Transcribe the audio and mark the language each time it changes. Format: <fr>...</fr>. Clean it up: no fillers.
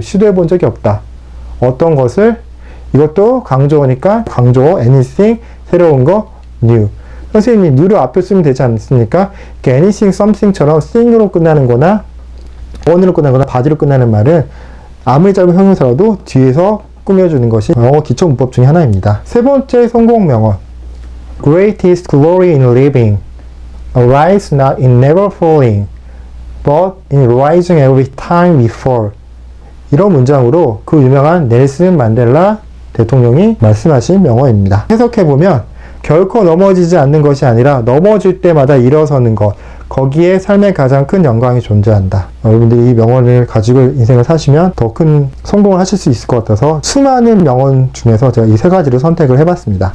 <ko>시도해 본 적이 없다. 어떤 것을, 이것도 강조어니까 강조어 anything, 새로운 거 new. 선생님이 new를 앞에 쓰면 되지 않습니까? anything, something처럼 thing으로 끝나는 거나 on으로 끝나는 거나 body로 끝나는 말은 아무리 짧은 형용사라도 뒤에서 꾸며주는 것이 영어 기초 문법 중에 하나입니다. 세 번째 성공 명언.</ko> <en>Greatest glory in living lies not in never falling, but in rising every time we fall.</en> <ko>이런 문장으로 그 유명한 넬슨 만델라 대통령이 말씀하신 명언입니다. 해석해보면 결코 넘어지지 않는 것이 아니라 넘어질 때마다 일어서는 것, 거기에 삶의 가장 큰 영광이 존재한다. 여러분들이 이 명언을 가지고 인생을 사시면 더 큰 성공을 하실 수 있을 것 같아서 수많은 명언 중에서 제가 이 세 가지를 선택을 해봤습니다.</ko>